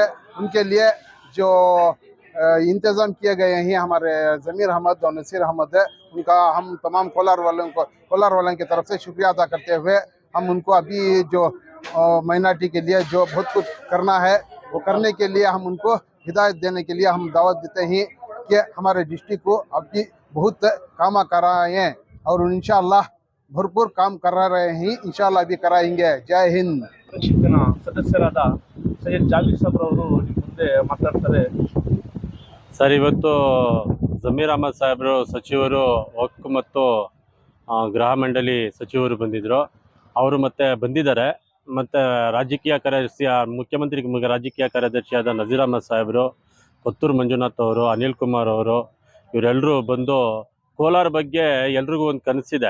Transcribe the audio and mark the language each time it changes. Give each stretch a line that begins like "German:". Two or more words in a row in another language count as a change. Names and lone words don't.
Hindi: उनके लिए जो इंतज़ाम किए गए हैं हमारे ज़मीर अहमद और नसीर अहमद है, उनका हम तमाम कोलार वालों की तरफ से शुक्रिया अदा करते हुए हम उनको अभी जो माइनॉरिटी के लिए जो बहुत कुछ करना है वो करने के लिए हम उनको हिदायत देने के लिए हम दावत देते हैं कि हमारे डिस्ट्रिक्ट को अभी बहुत काम कराएँ और इंशाअल्लाह भरपूर काम करा रहे हैं, इंशाअल्लाह भी कराएंगे। जय हिंद।
Kannada: ಸದಸ್ಯರಾದ ಸೈಯದ್ ಜಾವೀದ್ ಸಾಬ್ರವರು ನಿಮ್ಮ ಮುಂದೆ ಮಾತಾಡ್ತಾರೆ. ಸರ್, ಇವತ್ತು ಜಮೀರ್ ಅಹಮದ್ ಸಾಹೇಬರು ಸಚಿವರು ವಕ್ಫ್ ಮತ್ತು ಗೃಹ ಮಂಡಳಿ ಸಚಿವರು ಬಂದಿದ್ದರು. ಅವರು ಮತ್ತೆ ಬಂದಿದ್ದಾರೆ. ಮತ್ತು ರಾಜಕೀಯ ಕಾರ್ಯದರ್ಶಿ ಮುಖ್ಯಮಂತ್ರಿ ರಾಜಕೀಯ ಕಾರ್ಯದರ್ಶಿಯಾದ ನಜೀರ್ ಅಹಮದ್ ಸಾಹೇಬರು, ಕೊತ್ತೂರು ಮಂಜುನಾಥ್ ಅವರು, ಅನಿಲ್ ಕುಮಾರ್ ಅವರು, ಇವರೆಲ್ಲರೂ ಬಂದು ಕೋಲಾರ ಬಗ್ಗೆ ಎಲ್ರಿಗೂ ಒಂದು ಕನಸಿದೆ.